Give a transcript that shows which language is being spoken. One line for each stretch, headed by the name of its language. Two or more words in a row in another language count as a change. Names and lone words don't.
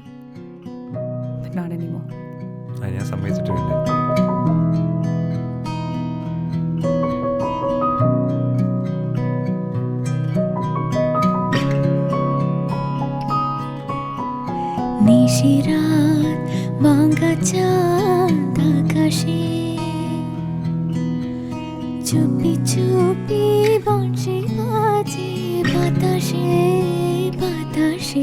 English: But not anymore.
Malayalam: ഞാൻ സമ്മതിച്ചിട്ടുണ്ട്.
Bangla: নিশিরাত ভাঙা চাঁদ আকাশে চুপি চুপি বংশী বাজে বাতাসে বাতাসে।